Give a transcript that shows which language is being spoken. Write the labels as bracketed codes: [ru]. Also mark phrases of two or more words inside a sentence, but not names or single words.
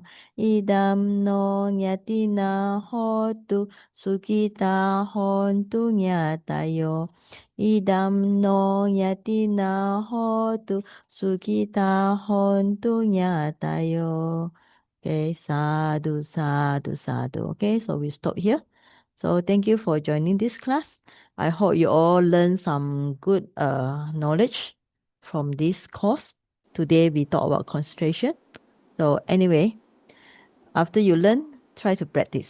[pi] Idam no nyatina hotu sukita hontu nyatayo. Idam no nyatina hotu sukita hontu nyatayo. [en] Okay, sadhu. Okay, so we stop here. So thank you for joining this class. I hope you all learn some good knowledge from this course. Today we talk about concentration. So anyway, after you learn, try to practice.